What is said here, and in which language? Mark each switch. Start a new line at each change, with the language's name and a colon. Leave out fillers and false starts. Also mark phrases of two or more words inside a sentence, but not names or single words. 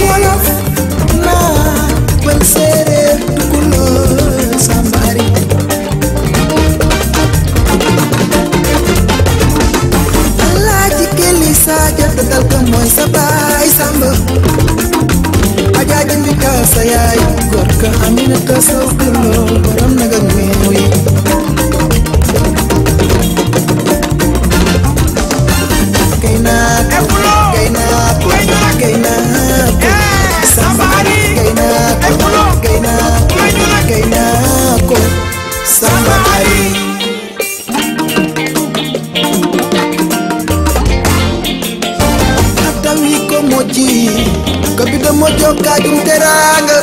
Wolof: wolof na ben séeréer tukulóor Samba Ari Alaaji Kelli Sadio dal ko mooy sa baay Samba Ajaaji Mbika sa yaay góor ka Aminata Sow Tulo borom nag ak meew yi gaynako Samba Ari gaynako Samba Ari
Fula: atawi ko moji ko bido mojo kajum
Wolof: teranga